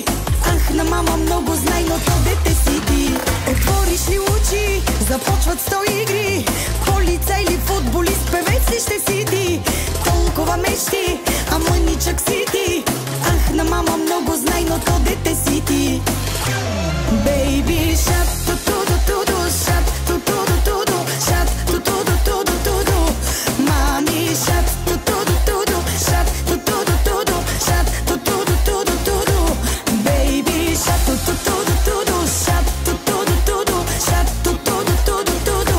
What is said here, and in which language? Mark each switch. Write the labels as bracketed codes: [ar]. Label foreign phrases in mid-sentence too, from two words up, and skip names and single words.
[bg] Ах, на мама много знай, но то дете си ти. Отвориш ли очи, започват 100 игри, полицай или футболист, певец ли ще си ти? Толкова струва мечти, а мъничък си ти. Ах, на мама много знай, но то дете си ти. [en] Baby shark, ту-ту-ду-ту-ду, shark, ту-ту-ду-ту-ду, shark, ту-ту-ду-ту-ду-ту-ду. Мами shark, ту-ту-ду-ту-ду, shark, ту-ту-ду-ту-ду, shark, ту-ту-ду-ту-ду-ту-ду. Baby shark, ту-ту-ду-ту-ду, shark, ту-ту-ду-ту-ду, shark, ту-ту-ду-ту-ду-ту-ду.